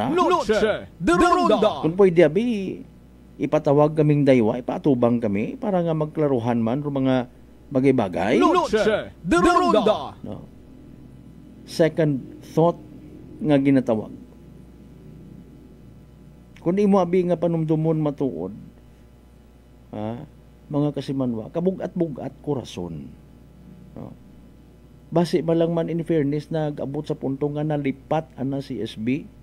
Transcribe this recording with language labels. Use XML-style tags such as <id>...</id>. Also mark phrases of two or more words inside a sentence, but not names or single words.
<akl>Noche de Ronda. Kung pwede abi ipatawag kaming daywa, ipatubang kami para nga magklaruhan man ro mga bagay-bagay. Noche de Ronda. No.</akl> <en>Second thought</en> <akl>nga ginatawag. Kung di mo abi nga panumdumon matuod, mga kasimanwa, kabugat-bugat kurason. No. Base malang man</akl> <en>in fairness</en> <akl>nag-abot sa punto nga nalipat ana si SB.</akl>